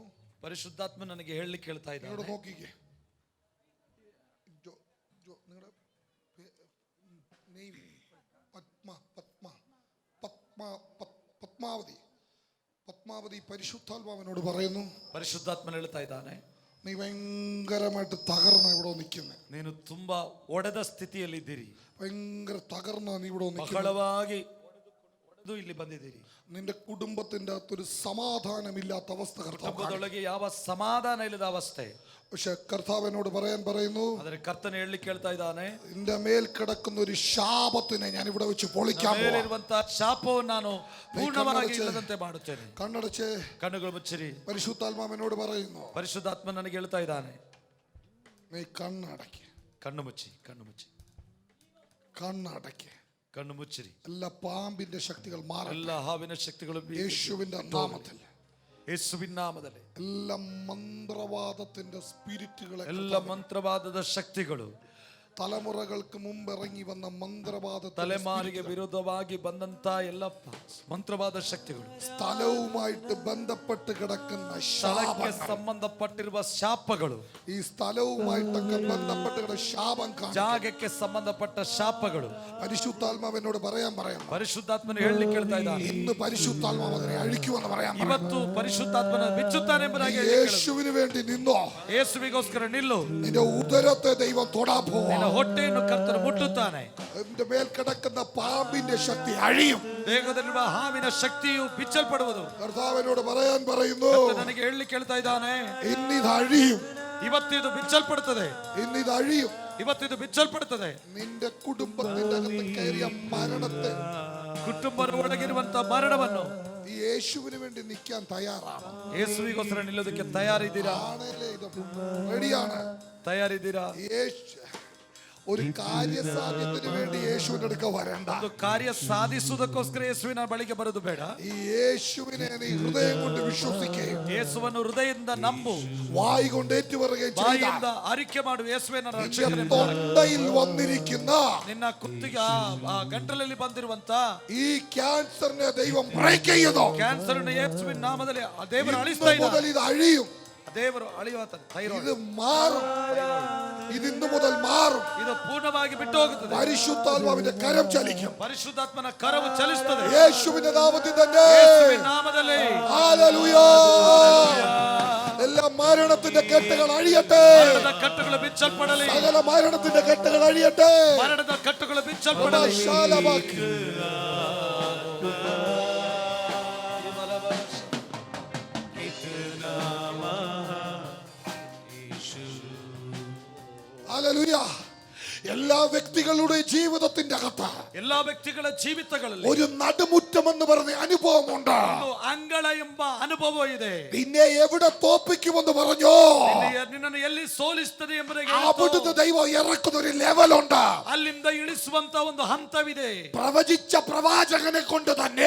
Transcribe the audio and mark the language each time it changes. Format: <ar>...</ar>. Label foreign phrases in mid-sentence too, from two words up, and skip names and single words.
<kn>ಪರಿಶುದ್ಧಾತ್ಮ ನನಗೆ ಹೇಳಲಿಕ್ಕೆ ಹೇಳ್ತಾ</kn> <ml>നിങ്ങളുടെ</ml> <kn>ಇದ್ದಾನೆ.</kn> <ml>നോക്കിക്കേ, നിങ്ങളുടെ പത്മാവതി പരിശുദ്ധാത്മാവിനോട് പറയുന്നു,</ml> <kn>ಪರಿಶುದ್ಧಾತ್ಮನ ಹೇಳ್ತಾ ಇದ್ದಾನೆ,</kn> <ml>നീ ഭയങ്കരമായിട്ട് തകർന്ന ഇവിടെ നിൽക്കുന്നത്.</ml> <kn>ನೀನು ತುಂಬಾ ಒಡೆದ ಸ್ಥಿತಿಯಲ್ಲಿದ್ದೀರಿ,</kn> <ml>ഭയങ്കര തകർന്ന നീ ഇവിടെ നിൽക്കുന്നത്.</ml> <kn>ಬಹಳವಾಗಿ ಒಡೆದು ಇಲ್ಲಿ ಬಂದಿದ್ದೀರಿ.</kn> <ml>നിന്റെ കുടുംബത്തിന്റെ അകത്തൊരു സമാധാനമില്ലാത്ത അവസ്ഥ കർത്താവ്.</ml> <kn>ಕುಟುಂಬದೊಳಗೆ ಯಾವ ಸಮಾಧಾನ ಇಲ್ಲದ ಅವಸ್ಥೆ.</kn> <ml>പക്ഷെ കർത്താവിനോട് പറയാൻ പറയുന്നു,</ml> <kn>ಆದರೆ ಕರ್ತನ ಹೇಳಲಿಕ್ಕೆ ಹೇಳ್ತಾ ಇದ್ದಾನೆ,</kn> <ml>നിന്റെ മേൽ കിടക്കുന്ന ഒരു ശാപത്തിനെ ഞാൻ ഇവിടെ വെച്ച് പൊളിക്കാൻ പോവാ.</ml> <kn>ಮೇಲಿರುವಂತಹ ಶಾಪವನ್ನು ನಾನು ಪೂರ್ಣವಾಗಿ ಇಲ್ಲದಂತೆ ಮಾಡುತ್ತೇನೆ.</kn> <ml>കണ്ണടച്ച്</ml> <kn>ಕಣ್ಣುಗಳು ಮುಚ್ಚಿರಿ.</kn> <ml>പരിശുദ്ധാത്മാവിനോട് പറയുന്നു,</ml> <kn>ಪರಿಶುದ್ಧಾತ್ಮ ನನಗೆ ಹೇಳ್ತಾ ಇದ್ದಾನೆ,</kn> <ml>നീ കണ്ണടയ്ക്ക്,</ml> <kn>ಕಣ್ಣು ಮುಚ್ಚಿ, ಕಣ್ಣು ಮುಚ್ಚಿ,</kn> <ml>കണ്ണടയ്ക്ക്.</ml> <kn>ಕಣ್ಣು ಮುಚ್ಚಿರಿ.</kn> <ml>എല്ലാ പാമ്പിന്റെ ശക്തികൾ മാറട്ടെ</ml> <kn>ಎಲ್ಲ ಹಾವಿನ ಶಕ್ತಿಗಳು</kn> <ml>യേശുവിന്റെ നാമത്തിൽ.</ml> <kn>ಯೇಸುವಿನ ನಾಮದಲ್ಲಿ</kn> <ml>എല്ലാ മന്ത്രവാദത്തിന്റെ സ്പിരിറ്റുകളെ,</ml> <kn>ಎಲ್ಲ ಮಂತ್ರವಾದದ ಶಕ್ತಿಗಳು,</kn> <ml>തലമുറകൾക്ക് മുമ്പ് ഇറങ്ങി വന്ന മന്ത്രവാദ</ml> <kn>ತಲೆಮಾರಿಗೆ ವಿರೋಧವಾಗಿ ಬಂದಂತ ಎಲ್ಲ ಮಂತ್ರವಾದ ಶಕ್ತಿಗಳು,</kn> <ml>സ്ഥലവുമായിട്ട് ബന്ധപ്പെട്ട് കിടക്കുന്ന</ml> <kn>ಸ್ಥಳಕ್ಕೆ</kn> <ml>ശാപങ്ങൾ,</ml> <kn>ಸಂಬಂಧಪಟ್ಟಿರುವ ಶಾಪಗಳು,</kn> <ml>ഈ സ്ഥലവുമായിട്ടൊക്കെ ബന്ധപ്പെട്ട് കിടക്കുന്ന ശാപം കാണും.</ml> <kn>ಜಾಗಕ್ಕೆ ಸಂಬಂಧಪಟ್ಟ ಶಾಪಗಳು</kn> <ml>പരിശുദ്ധാത്മാവിനോട് പറയാൻ പറയാം,</ml> <kn>ಪರಿಶುದ್ಧಾತ್ಮನ ಹೇಳಲಿಕ್ಕೆ ಹೇಳ್ತಾ ಇದ್ದಾನೆ.</kn> <ml>ഇന്ന് പരിശുദ്ധാത്മാവ് അതിനെ അഴിക്കുമെന്ന് പറയാൻ പറയാം.</ml> <kn>ಇವತ್ತು ಪರಿಶುದ್ಧಾತ್ಮನ ಬಿಚ್ಚುತ್ತಾನೆ ಎಂಬುದಾಗಿ ಹೇಳಲಿಕ್ಕೆ ಹೇಳು.</kn> <ml>യേശുവിന് വേണ്ടി നിന്നോ,</ml> <kn>ಯೇಸುವಿಗೋಸ್ಕರ ನಿಲ್ಲು.</kn> <ml>നിന്റെ ഉദരത്തെ ദൈവം തൊടാൻ പോവാ.</ml> <kn>ನಿನ್ನ ಹೊಟ್ಟೆಯನ್ನು ಕರ್ತನು ಮುಟ್ಟುತ್ತಾನೆ.</kn> <ml>എന്റെ മേൽ കിടക്കുന്ന പാമ്പിന്റെ ശക്തി അഴിയും.</ml> <kn>ದೇಹದಲ್ಲಿರುವ ಹಾವಿನ ಶಕ್ತಿಯು ಬಿಚ್ಚಲ್ಪಡುವುದು.</kn> <ml>കർത്താവിനോട് പറയാൻ പറയുന്നു,</ml> <kn>ಕರ್ತನು ನನಗೆ ಹೇಳಲಿಕ್ಕೆ ಹೇಳ್ತಾ ಇದ್ದಾನೆ,</kn> <ml>ഇന്നിത് അഴിയും,</ml> <kn>ಇವತ್ತಿದು ಬಿಚ್ಚಲ್ಪಡುತ್ತದೆ,</kn> <ml>ഇന്നിത് അഴിയും.</ml> <kn>ಇವತ್ತಿದು ಬಿಚ್ಚಲ್ಪಡುತ್ತದೆ.</kn> <ml>നിന്റെ കുടുംബത്തിന്റെ അകത്ത് കയറിയ മരണത്തെ,</ml> <kn>ಕುಟುಂಬದ ಒಳಗಿರುವಂತ ಮರಣವನ್ನು</kn> <ml>ഈ യേശുവിന് വേണ്ടി നിൽക്കാൻ തയ്യാറാണ്.</ml> <kn>ಯೇಸುವಿಗೋಸ್ಕರ ನಿಲ್ಲೋದಕ್ಕೆ ತಯಾರಿದ್ದೀರಾ?</kn> <ml>ആണേലേ, ഇത് റെഡിയാണ്.</ml> <kn>ತಯಾರಿದ್ದೀರಾ?</kn> <ml>ഒരു കാര്യസാധ്യത്തിന് വേണ്ടി യേശുവിന്റെ അടുക്ക വരണ്ട.</ml> <kn>ಒಂದು ಕಾರ್ಯ ಸಾಧಿಸುವುದಕ್ಕೋಸ್ಕರ ಯೇಸುವಿನ ಬಳಿಗೆ ಬರೋದು ಬೇಡ.</kn> <ml>ഈ യേശുവിനെ നീ ഹൃദയം കൊണ്ട് വിശ്വസിക്കുകയും</ml> <kn>ಯೇಸುವನ್ನು ಹೃದಯದಿಂದ ನಂಬು,</kn> <ml>വായി കൊണ്ട് ഏറ്റുപറയുകയും</ml> <kn>ಬಾಯಿಯಿಂದ ಅರಿಕೆ ಮಾಡು. ಯೇಸುವಿನ ರಕ್ಷಕನೇ</kn> <ml>തൊണ്ടയിൽ വന്നിരിക്കുന്ന</ml> <kn>ನಿನ್ನ ಕುತ್ತಿಗೆ ಆ ಗಂಟಲಲ್ಲಿ ಬಂದಿರುವಂತ</kn> <ml>ഈ ക്യാൻസറിനെ ദൈവം ബ്രേക്ക് ചെയ്യുന്നു.</ml> <kn>ಕ್ಯಾನ್ಸರ್ ಯೇಸುವಿನ ನಾಮದಲ್ಲಿ ಆ ದೇವರು ಅಳಿಸ್ತಾ</kn> <ml>ഇന്ന് മുതൽ</ml> <kn>ಇದ್ದಾನೆ.</kn> <ml>ഇത് അഴിയും,</ml> <kn>ದೇವರು ಅಳಿಯುವಂತ</kn> <ml>ഇത് മാറും, ഇത് ഇന്ന് മുതൽ മാറും.</ml> <kn>ಇದು ಪೂರ್ಣವಾಗಿ ಬಿಟ್ಟು ಹೋಗುತ್ತದೆ.</kn> <ml>പരിശുദ്ധാത്മാവിന്റെ കരം ചലിക്കും.</ml> <kn>ಪರಿಶುದ್ಧಾತ್ಮನ ಕರವು ಚಲಿಸುತ್ತದೆ.</kn> <ml>യേശുവിന്റെ നാമത്തിൽ തന്നെ.</ml> <kn>ಯೇಸುವಿನ ನಾಮದಲ್ಲಿ</kn> <ml>ഹല്ലേലൂയ. എല്ലാ മരണത്തിന്റെ കെട്ടുകൾ അഴിയട്ടെ.</ml> <kn>ಮರಣದ ಕಟ್ಟುಗಳು ಬಿಚ್ಚಲ್ಪಡಲಿ.</kn> <ml>സകല മരണത്തിന്റെ കെട്ടുകൾ അഴിയട്ടെ.</ml> <kn>ಮರಣದ ಕಟ್ಟುಗಳು ಬಿಚ್ಚಲ್ಪಡಲಿ.</kn> <ml>ഹല്ലേലൂയ. എല്ലാ വ്യക്തികളുടെ ജീവിതത്തിന്റെ അകത്ത്,</ml> <kn>ಎಲ್ಲಾ ವ್ಯಕ್ತಿಗಳ ಜೀವಿತಗಳಲ್ಲಿ</kn> <ml>ഒരു നടുമുറ്റം എന്ന് പറഞ്ഞ അനുഭവമുണ്ട്.</ml> <kn>ಒಂದು ಅಂಗಳ ಎಂಬ ಅನುಭವ ಇದೆ.</kn> <ml>നിന്നെ എവിടെ തോപ്പിക്കുമെന്ന് പറഞ്ഞോ,</ml> <kn>ನಿನ್ನನ್ನು ಎಲ್ಲಿ ಸೋಲಿಸುತ್ತದೆ ಎಂಬುದಾಗಿ</kn> <ml>അവിടുന്ന് ദൈവം ഇറക്കുന്ന ഒരു ലെവലുണ്ട്.</ml> <kn>ಅಲ್ಲಿಂದ ಇಳಿಸುವಂತ ಒಂದು ಹಂತವಿದೆ.</kn> <ml>പ്രവചിച്ച പ്രവാചകനെ കൊണ്ട് തന്നെ</ml>